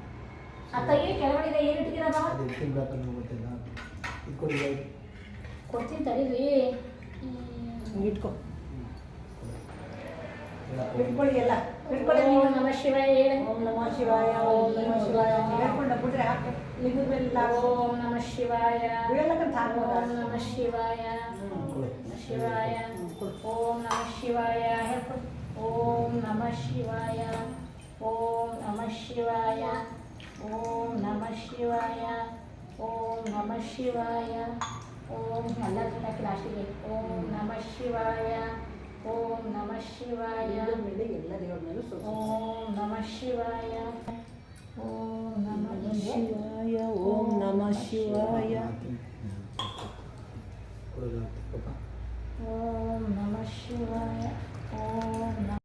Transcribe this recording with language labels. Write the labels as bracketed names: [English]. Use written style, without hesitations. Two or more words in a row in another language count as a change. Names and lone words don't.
[Kannada] ಆ ಕೈಗೆ ಕೆಳಗಡೆ ಏನು ಇಟ್ಟಿದ್ದೀರಾ ಬಾವ? ಅದು ತಿನ್ಬೇಕಂತ ಗೊತ್ತಿಲ್ಲ. ಇದು ಕೊಡಿ ಕೊಡ್ತೀನಿ ತಡೀರಿ. ಹಿಂಗೆ ಇಟ್ಕೊ ಇಟ್ಕೊಳ್ಳಿ ಎಲ್ಲ ಇಟ್ಕೊಳ್ಳಿ [Sanskrit] ಓಂ [Kannada] ನೀವು. [Sanskrit] ನಮಃ ಶಿವಾಯ ಹೇಳಿ. ಓಂ ನಮಃ ಶಿವಾಯ ಓಂ ನಮಃ ಶಿವಾಯ [Kannada] ಹೇಳ್ಕೊಂಡ ಬಿಡ್ರೆ ಹಾಕಿ ಲಿಂಗದ ಮೇಲೆ [Sanskrit] ಓಂ ನಮಃ ಶಿವಾಯ [Kannada] ಬೀಳಲ್ಲಕ್ಕಂತ ಹಾಕ್ಬೋದ? [Sanskrit] ಓಂ ನಮಃ ಶಿವಾಯ ಶಿವಾಯ ಓಂ ನಮಃ ಶಿವಾಯ ಹೇಳ್ಕೊಂಡು ಓಂ ನಮಃ ಶಿವಾಯ ಓಂ ನಮಃ ಶಿವಾಯ ಓಂ ನಮಃ ಶಿವಾಯ ಓಂ ನಮಃ ಶಿವಾಯ ಓಂ [Kannada] ಎಲ್ಲದನ್ನ ಹಾಕಿ ಲಾಸ್ಟಿಗೆ [Sanskrit] ಓಂ ನಮಃ ಶಿವಾಯ ಓಂ ನಮಃ ಶಿವಾಯ [Kannada] ಮೇಲೆ ಎಲ್ಲ ದೇವ್ರ ಮೇಲೂ ಸ್ವಲ್ಪ [Sanskrit] ಓಂ ನಮಃ ಶಿವಾಯ ಓಂ ನಮಃ ಶಿವಾಯ ಓಂ ನಮಃ ಶಿವಾಯ ಓಂ ನಮಃ ಶಿವಾಯ ಓಂ ನಮಃ